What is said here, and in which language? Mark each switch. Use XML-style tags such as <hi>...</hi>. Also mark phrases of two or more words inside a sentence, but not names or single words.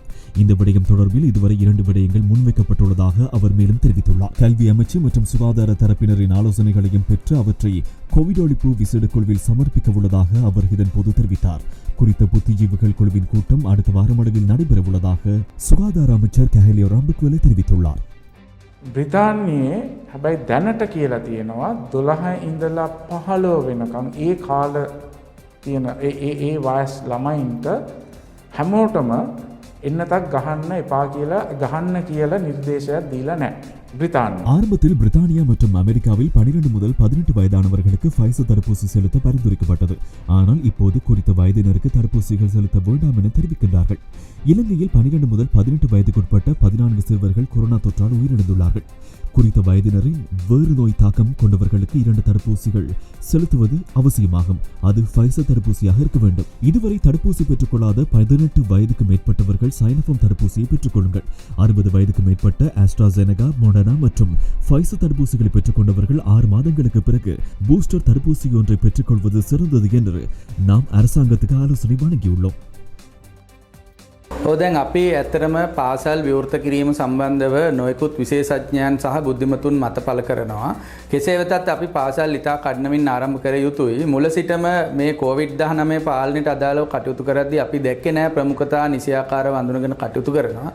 <ta>இந்த விடயம் தொடர்பில் இதுவரை 2 விடயங்கள் முன்வைக்கப்பட்டுள்ளதாக அவர் மேலும் தெரிவித்துள்ளார். கல்வி அமைச்சு மற்றும் சுகாதார தரப்பினரின் ஆலோசனைகளையும் பெற்று அவற்றை கோவிட் ஒழிப்பு விசேட குழுவில் சமர்ப்பிக்க உள்ளதாக அவர் இதன்போது தெரிவித்தார். குறித்த புத்திஜீவிகள் குழுவின் கூட்டம் அடுத்த வாரமளவில் நடைபெற உள்ளதாக சுகாதார அமைச்சர் கஹலிய ராம்பக்வெல தெரிவித்துள்ளார்.</ta> <si>බ්‍රිතාන්‍යයේ හැබැයි දැනට කියලා තියෙනවා 12 ඉඳලා 15 වෙනකම් ඒ කාල තියෙන ඒ වයස් ළමයින්ට හැමෝටම එන්නතක් ගහන්න එපා කියලා ගහන්න කියලා නිර්දේශයක් දීලා නැහැ.</si> <ta>ஆரம்பத்தில் பிரித்தானியா மற்றும் அமெரிக்காவில் 12 முதல் 18 வயதானவர்களுக்கு ஃபைசர் தடுப்பூசி செலுத்த பரிந்துரைக்கப்பட்டது. ஆனால் இப்போது குறித்த வயதினருக்கு தடுப்பூசிகள் செலுத்த வேண்டாம் என தெரிவிக்கின்றார்கள். இலங்கையில் 12 முதல் 18 வயதுக்குட்பட்ட 14 சிறுவர்கள் கொரோனா தொற்றால் உயிரிழந்துள்ளார்கள். குறித்த வயதினரின் வேறு நோய் தாக்கம் கொண்டவர்களுக்கு 2 தடுப்பூசிகள் செலுத்துவது அவசியமாகும். அது ஃபைசர் தடுப்பூசியாக இருக்க வேண்டும். இதுவரை தடுப்பூசி பெற்றுக் கொள்ளாத 18 வயதுக்கு மேற்பட்டவர்கள் சைனோஃபார்ம் தடுப்பூசியை பெற்றுக் கொள்ளுங்கள். 60 வயதுக்கு மேற்பட்ட ஆஸ்ட்ராசெனகா, மொடர்னா மற்றும் ஃபைசர் தடுப்பூசிகளை பெற்றுக் கொண்டவர்கள் 6 மாதங்களுக்கு பிறகு பூஸ்டர் தடுப்பூசி ஒன்றை பெற்றுக் கொள்வது சிறந்தது என்று நாம் அரசாங்கத்துக்கு ஆலோசனை வழங்கியுள்ளோம்.</ta> <si>දැන් අපි ඇත්තරම පාසල් විවෘත කිරීම සම්බන්ධව නොයෙකුත් විශේෂඥයන් සහ බුද්ධිමතුන් මත පළ කරනවා. කෙසේ වෙතත් අපි පාසල් ඉතා කඩනමින් ආරම්භ කර යුතුයි. මුල සිටම මේ COVID-19 පාලනයට අදාළව කටයුතු කරද්දී අපි දැක්කේ නැහැ ප්‍රමුඛතා නිසියාකාරව අඳුනගෙන කටයුතු කරනවා.</si>